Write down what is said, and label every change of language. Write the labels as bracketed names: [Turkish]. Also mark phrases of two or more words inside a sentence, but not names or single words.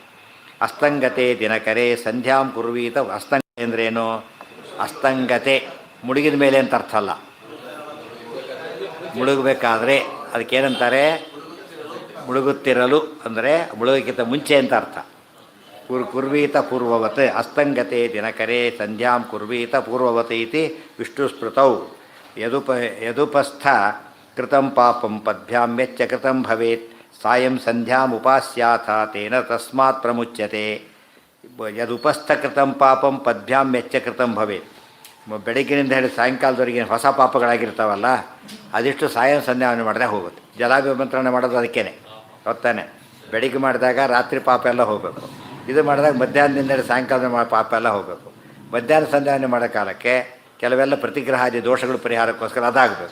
[Sanskrit] ಅಸ್ತಂಗತೆ ದಿನಕರೆ ಸಂಧ್ಯಾಂ ಕುರ್ವೀತ. [Kannada] ಅಸ್ತಂಗತೆ ಅಂದ್ರೇನು? ಅಸ್ತಂಗತೆ ಮುಳುಗಿದ ಮೇಲೆ ಅಂತ ಅರ್ಥ ಅಲ್ಲ. ಮುಳುಗಬೇಕಾದ್ರೆ ಅದಕ್ಕೇನಂತಾರೆ? ಮುಳುಗುತ್ತಿರಲು ಅಂದರೆ ಮುಳುಗಕ್ಕಿಂತ ಮುಂಚೆ ಅಂತ ಅರ್ಥ. [Sanskrit] ಕುರ್ವೀತ ಪೂರ್ವವತ್ ಅಸ್ತಂಗತೆ ದಿನಕರೆ ಸಂಧ್ಯಾಂ ಕುರ್ವೀತ ಪೂರ್ವವತ್ ಇತಿ ವಿಷ್ಣು ಸ್ಮೃತೌ ಯದುಪಸ್ಥ ಕೃತಂ ಪಾಪಂ ಪದ್ಭ್ಯಾಂ ಮೆಚ್ಚ ಕೃತಂ ಭವೇತ್ ಸಾಯಂ ಸಂಧ್ಯಾಂ ಉಪಾಸ್ಯಾಥ ತೇನ ತಸ್ಮಾತ್ ಪ್ರಮುಚ್ಯತೆ. ಯದುಪಸ್ಥ ಕೃತಂ ಪಾಪಂ ಪದ್ಭ್ಯಾಂ ಮೆಚ್ಚ ಕೃತಂ ಭವೇತ್. [Kannada] ಬೆಳಗ್ಗಿನಿಂದ ಹೇಳಿ ಸಾಯಂಕಾಲದವರೆಗೆ ಹೊಸ ಪಾಪಗಳಾಗಿರ್ತಾವಲ್ಲ, ಅದಿಷ್ಟು ಸಾಯಂ ಸಂಧ್ಯಾವನೆ ಮಾಡಿದ್ರೆ ಹೋಗುತ್ತೆ. ಜಲಾಭಿಮಂತ್ರಣ ಮಾಡೋದು ಅದಕ್ಕೇನೆ ಗೊತ್ತಾನೆ. ಬೆಳಿಗ್ಗೆ ಮಾಡಿದಾಗ ರಾತ್ರಿ ಪಾಪ ಎಲ್ಲ ಹೋಗಬೇಕು. ಇದು ಮಾಡಿದಾಗ ಮಧ್ಯಾಹ್ನದಿಂದ ಸಾಯಂಕಾಲದ ಪಾಪ ಎಲ್ಲ ಹೋಗಬೇಕು. ಮಧ್ಯಾಹ್ನ ಸಂಧ್ಯಾವನೆ ಮಾಡೋ ಕಾಲಕ್ಕೆ ಕೆಲವೆಲ್ಲ ಪ್ರತಿಗ್ರಹಾದಿ ದೋಷಗಳು ಪರಿಹಾರಕ್ಕೋಸ್ಕರ ಅದಾಗಬೇಕು.